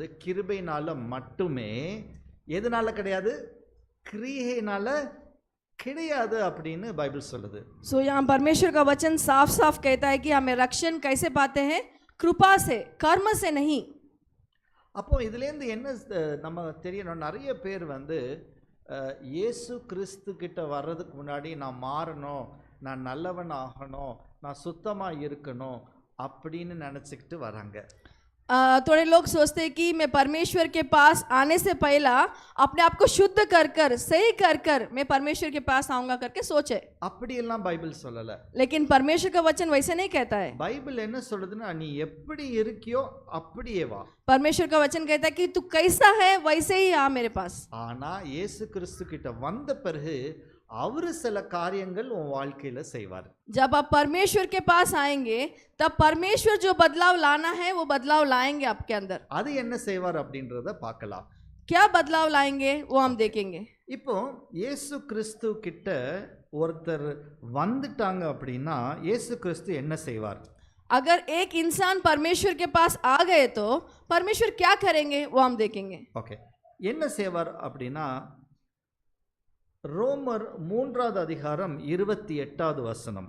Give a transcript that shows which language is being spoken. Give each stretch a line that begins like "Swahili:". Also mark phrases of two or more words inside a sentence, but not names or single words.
Tamil: கிருபையினால மட்டுமே, எதனால கிடையாது? கிரியையினால கிடையாது அப்படின்னு பைபிள் சொல்லுது.
Hindi: सो यहाँ परमेश्वर का वचन साफ साफ कहता है कि हमें रक्षण कैसे पाते हैं? कृपा से, कर्म से नहीं।
Tamil: அப்போ இதுலேருந்து என்ன நம்ம தெரியணும்? நிறைய பேர் இயேசு கிறிஸ்து கிட்ட வர்றதுக்கு முன்னாடி நான் மாறணும், நான் நல்லவன் ஆகணும், நான் சுத்தமாக இருக்கணும் அப்படின்னு நினச்சிக்கிட்டு வராங்க.
Hindi: थोड़े लोग सोचते हैं कि मैं परमेश्वर के पास आने से पहला अपने आप को शुद्ध कर कर सही कर कर मैं परमेश्वर के पास आऊंगा करके सोचे,
Tamil: அப்படியெல்லாம் பைபிள் சொல்லல.
Hindi: लेकिन परमेश्वर का वचन वैसे नहीं कहता है।
Tamil: பைபிள் என்ன சொல்லுதுன்னா, நீ எப்படி இருக்கியோ அப்படியே வா.
Hindi: परमेश्वर का वचन कहता है कि तू कैसा है वैसे ही आ मेरे पास।
Tamil: ஆனா இயேசு கிறிஸ்து கிட்ட வந்த பிறகு அவரு சில காரியங்கள் உன் வாழ்க்கையில செய்வார்.
Hindi: जब आप परमेश्वर के पास आएंगे तब परमेश्वर जो बदलाव लाना है वो बदलाव लाएंगे आपके अंदर।
Tamil: அது என்ன செய்வார் அப்படின்றத பார்க்கலாம்.
Hindi: क्या बदलाव लाएंगे वो हम देखेंगे।
Tamil: இப்போ இயேசு கிறிஸ்து கிட்ட ஒருத்தர் வந்துட்டாங்க அப்படின்னா இயேசு கிறிஸ்து என்ன செய்வார்?
Hindi: अगर एक इंसान परमेश्वर के पास आ गए तो परमेश्वर क्या करेंगे वो हम देखेंगे।
Tamil: ஓகே, என்ன செய்வார் அப்படின்னா ரோமர் 3வது அதிகாரம் 28வது வசனம்.